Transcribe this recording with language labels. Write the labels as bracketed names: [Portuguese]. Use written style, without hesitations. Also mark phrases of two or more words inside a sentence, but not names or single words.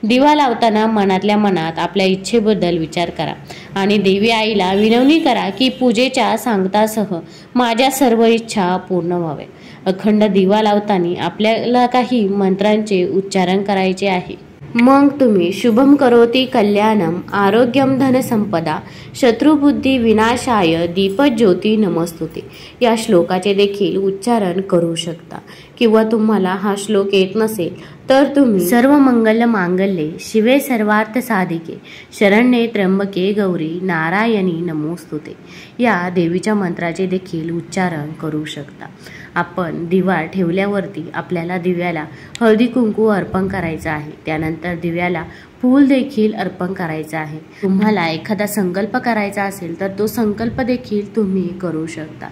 [Marathi] दिवा लावताना मनातल्या मनात आपल्या इच्छेबद्दल विचार करा आणि देवी आईला विनवणी करा की पूजेच्या सांगतासह माझ्या सर्व इच्छा पूर्ण व्हावे। अखंड दिवा लावताना आपल्याला काही मंत्रांचे उच्चारण करायचे आहे। मग तुम्ही [Sanskrit] शुभम करोति कल्याणम आरोग्यम धन संपदा शत्रुबुद्धी विनाशाय दीपज्योती नमस्तुते [Marathi] या श्लोकाचे देखील उच्चारण करू शकता। किंवा तुम्हाला हा श्लोक येत नसेल तर तुम्ही [Sanskrit] सर्व मंगल मांगल्ये शिवे सर्वार्थ साधिके शरण्ये त्र्यंबके गौरी नारायणी नमोस्तुते [Marathi] या देवीच्या मंत्राचे देखील उच्चारण करू शकता। आपण दिवा ठेवल्यावरती आपल्याला दिव्याला हळदी कुंकू अर्पण करायचं आहे, त्यानंतर दिव्याला फूल देखील अर्पण करायचं आहे। तुम्हाला एखादा संकल्प करायचा असेल तर तो संकल्प देखील तुम्ही करू शकता।